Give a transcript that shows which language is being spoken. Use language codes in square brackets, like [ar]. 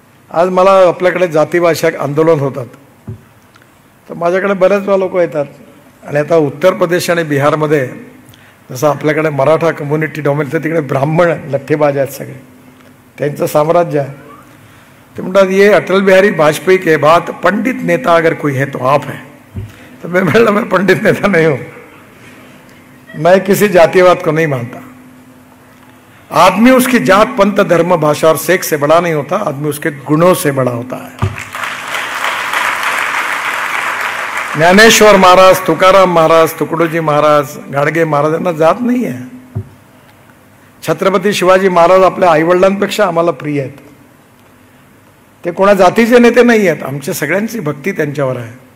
[mr] आज मला आपल्याकडे जातीभाषा आंदोलन होतात, तर माझ्याकडे बरेच लोक येतात. आणि आता उत्तर प्रदेश आणि बिहारमध्ये जसं आपल्याकडे मराठा कम्युनिटी डॉमिनेट, तर तिकडे ब्राह्मण लठ्ठेबाज आहेत सगळे, त्यांचं साम्राज्य आहे. ते म्हणतात [hi] ये अटल बिहारी वाजपेयी के बाद पंडित नेता अगर कोई है तो आप है. तो मैं बोला मैं पंडित नेता नहीं हूं, मैं किसी जातिवाद को नहीं मानता. आदमी उसकी जात पंथ धर्म भाषा और सेक्स से बड़ा नहीं होता, आदमी उसके गुणों से बड़ा होता है. [mr] ज्ञानेश्वर महाराज, तुकाराम महाराज, तुकडोजी महाराज, गाडगे महाराजांना जात नाही आहे. छत्रपती शिवाजी महाराज आपल्या आईवडिलांपेक्षा आम्हाला प्रिय आहेत. ते कोणा जातीचे नेते नाही आहेत, आमच्या सगळ्यांची भक्ती त्यांच्यावर आहे.